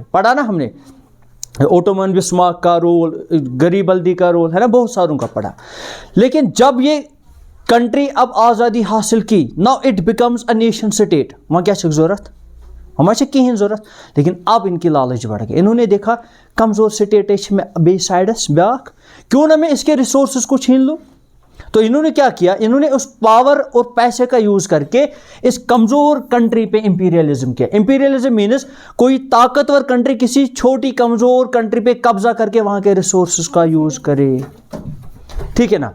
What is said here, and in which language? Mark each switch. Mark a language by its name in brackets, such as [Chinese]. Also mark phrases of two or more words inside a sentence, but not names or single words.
[Hindi] पढ़ा ना हमने, ओटोमन बिस्मार्क का रोल, गरीबल्दी का रोल, है ना, बहुत सारों का पढ़ा। लेकिन जब ये कंट्री अब आज़ादी हासिल की, [English] now it becomes a nation state, [Hindi] वहाँ क्या जरूरत, हमें कहीं ज़रूरत। लेकिन अब इनकी लालच बढ़ गई, इन्होंने देखा कमज़ोर स्टेट में बे साइडस ब्याक, क्यों ना मैं इसके रिसोर्सेज को छीन लूँ। तो इन्होंने क्या किया, इन्होंने उस पावर और पैसे का यूज़ करके इस कमज़ोर कंट्री पे इंपीरियलिज्म किया। [English] imperialism means [Hindi] कोई ताकतवर कंट्री किसी छोटी कमज़ोर कंट्री पे कब्जा करके वहाँ के रिसोर्सेज का यूज़ करे, ठीक है ना।